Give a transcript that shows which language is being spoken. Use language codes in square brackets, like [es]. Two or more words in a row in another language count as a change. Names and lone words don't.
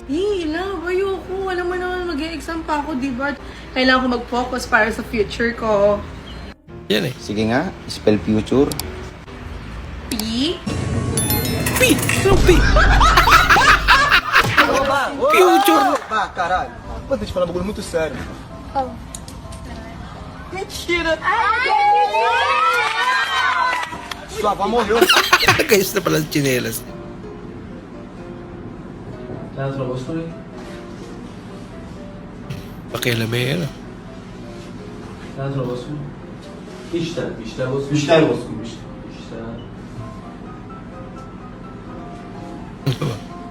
[tl] Love, ayoko. Alam mo naman, mag-e-exam pa ako, diba? Kailangan ko mag-focus para sa future ko. Yan eh. Sige nga, [en] spell future. [tl] P? P! Anong P? Future! [pt] Ba, caralho. Pô, deixa eu falar um bagulho muito sério. Mentira! Sua avó morreu. [tl] Nagayos na pala ang tsinelas. Pakialamay ano. Ano ba?